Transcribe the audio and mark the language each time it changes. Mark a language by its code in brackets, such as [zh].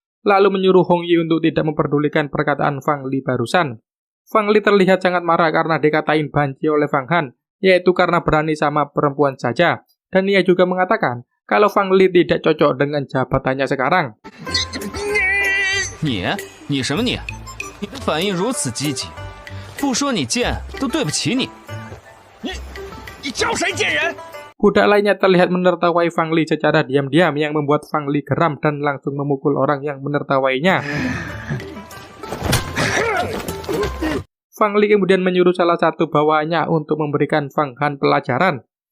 [id] Lalu menyuruh Hong Yi untuk tidak memperdulikan perkataan Fang Li barusan. Fang Li terlihat sangat marah karena dikatain banci oleh Fang Han, yaitu karena berani sama perempuan saja. Dan ia juga mengatakan kalau Fang Li tidak cocok dengan jabatannya sekarang. [zh] Ni什么你？你的反应如此积极，不说你贱都对不起你。你招谁贱人？ [id] Budak lainnya terlihat menertawai Fang Li secara diam-diam yang membuat Fang Li geram dan langsung memukul orang yang menertawainya. Fang Li kemudian menyuruh salah satu bawahannya untuk memberikan Fang Han pelajaran.